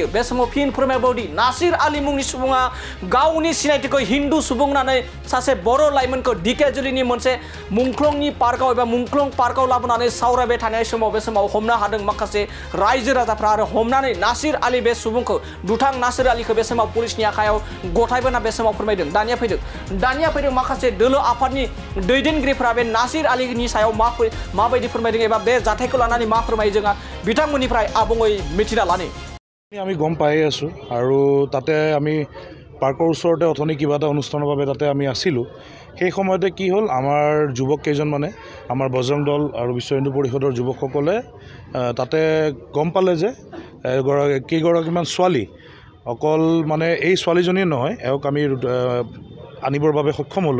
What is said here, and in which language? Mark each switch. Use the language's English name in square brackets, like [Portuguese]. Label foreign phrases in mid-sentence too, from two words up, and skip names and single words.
[Bodo] बे समाव फिन फोरमायबावदि नासिर आली मुंनि सुबुङा गावनि सिनायथिखौ हिन्दु सुबुं होननानै सासे बर' लाइमोनखौ धेकियाजुलिनि मोनसे मुंख्लंनि पार्कआव एबा मुंख्लं पार्कआव लाबोनानै सावरायबाय थानाय समाव बे समाव हमनो हादों माखासे रायजो राजाफ्रा आरो हमनानै नासिर आली बे सुबुंखौ दुथां नासिर आलीखौ बे समाव पुलिसनि आखायाव गथायबोना बे समाव फोरमायदों। दानिया फैदों माखासे दोलो आफादनि दैदेनगिरिफ्रा बे नासिर आलीनि सायाव माबायदि फोरमायदों एबा बे जाथायखौ लानानै मा फोरमायो जोंहा बिथांमोननिफ्राय आबुङै मिथिना लानि। [Assamese] আমি গম পাই আছোঁ আৰু তাতে আমি পাৰ্কৰ ওচৰতে অথনি কিবা এটা অনুষ্ঠানৰ বাবে তাতে আমি আছিলোঁ। সেই সময়তে কি হ'ল আমাৰ যুৱক কেইজনমানে আমাৰ বজৰং দল আৰু বিশ্ব হিন্দু পৰিষদৰ যুৱকসকলে তাতে গম পালে যে কেইগৰাকীমান ছোৱালী অকল মানে এই ছোৱালীজনীয়ে নহয় এওঁক আমি আনিবৰ বাবে সক্ষম হ'লোঁ।